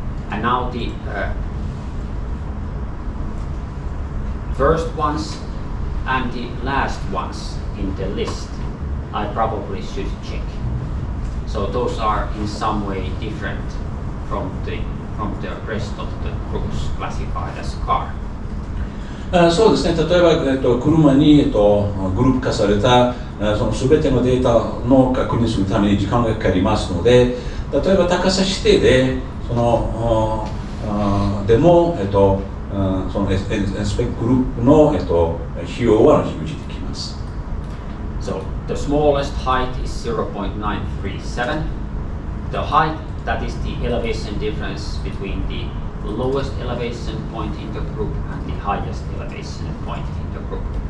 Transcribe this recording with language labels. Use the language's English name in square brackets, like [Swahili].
[English] And now the first ones and the last ones in the list I probably should check. So those are in some way different from the rest of the groups classified as car. [Japanese] そうですね、例えば、車に、グループ化されたその全てのデータの確認するために時間がかかりますので、例えば高さ指定でそのでも、そのインスペクトグループの、費用は表示できます。 [English] So the smallest height is 0.937. The height, that is the elevation difference between the lowest elevation point in the group and the highest elevation point in the group.